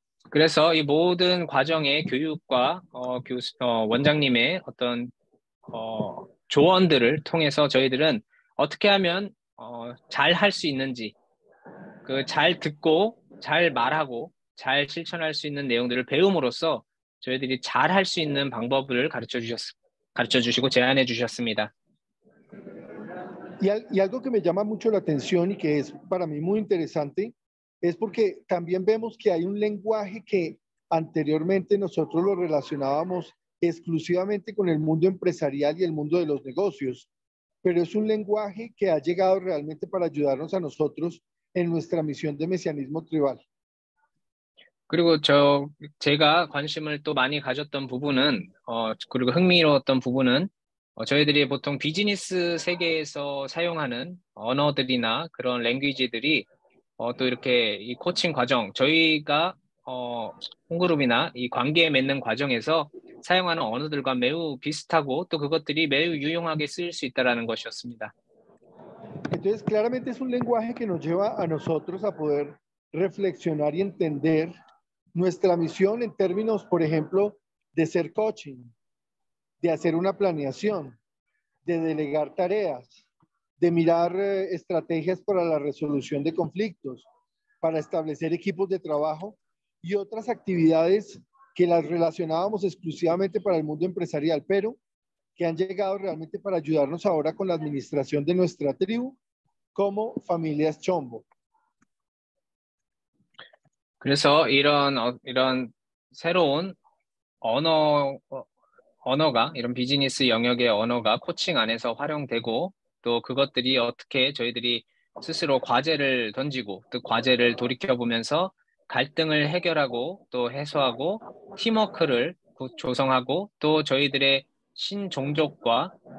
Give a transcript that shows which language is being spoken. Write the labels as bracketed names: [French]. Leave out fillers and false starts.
[Korean] 그래서 이 모든 과정의 교육과 원장님의 어떤 조언들을 통해서 저희들은 어떻게 하면 잘 할 수 있는지, 그 잘 듣고 잘 말하고 잘 실천할 수 있는 내용들을 배움으로써 저희들이 잘 할 수 있는 방법을 가르쳐 주시고 제안해 주셨습니다. [Spanish] Y algo que me llama mucho la atención y que es para mí muy interesante es porque también vemos que hay un lenguaje que anteriormente nosotros lo relacionábamos exclusivamente con el mundo empresarial y el mundo de los negocios, pero es un lenguaje que ha llegado realmente para ayudarnos a nosotros en nuestra misión de mesianismo tribal. [Korean] 그리고 제가 관심을 또 많이 가졌던 부분은 그리고 흥미로웠던 부분은 저희들이 보통 비즈니스 세계에서 사용하는 언어들이나 그런 랭귀지들이 또 이렇게 이 코칭 과정, 저희가 홈그룹이나 이 관계 맺는 과정에서 사용하는 언어들과 매우 비슷하고 또 그것들이 매우 유용하게 쓰일 수 있다는 것이었습니다. [Spanish] Entonces, claramente es un lenguaje que nos lleva a nosotros a poder reflexionar y entender nuestra misión en términos, por ejemplo, de ser coaching, de hacer una planeación, de delegar tareas, de mirar estrategias para la resolución de conflictos, para establecer equipos de trabajo y otras actividades que las relacionábamos exclusivamente para el mundo empresarial, pero que han llegado realmente para ayudarnos ahora con la administración de nuestra tribu como familias Chombo. [Korean] 그래서 이런 새로운 언어가 이런 비즈니스 영역의 언어가 코칭 안에서 활용되고 또 그것들이 어떻게 저희들이 스스로 과제를 던지고 또 과제를 돌이켜보면서 갈등을 해결하고 또 해소하고 팀워크를 조성하고 또 저희들의 신종족과